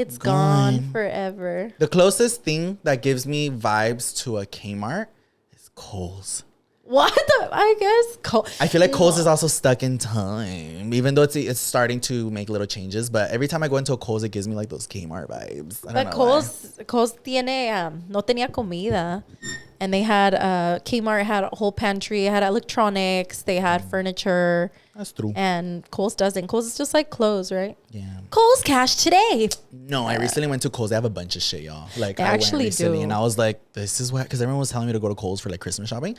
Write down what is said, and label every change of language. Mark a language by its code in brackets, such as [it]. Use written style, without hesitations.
[en] gone forever. The closest thing that gives me vibes to a Kmart is Kohl's. What the? I guess. I feel like Kohl's is also stuck in time, even though it's starting to make little changes. But every time I go into a Kohl's, it gives me like those Kmart vibes. I don't know [es] Kohl's tiene, no tenía comida. [en] And they had, Kmart had a whole pantry, had electronics, they had furniture. That's true. And Kohl's doesn't. Kohl's is just like clothes, right? Yeah. Kohl's cash today. No, I recently went to Kohl's. They have a bunch of shit, y'all. Like, They I actually went recently do. and I was like, this is what, because everyone was telling me to go to Kohl's for like Christmas shopping.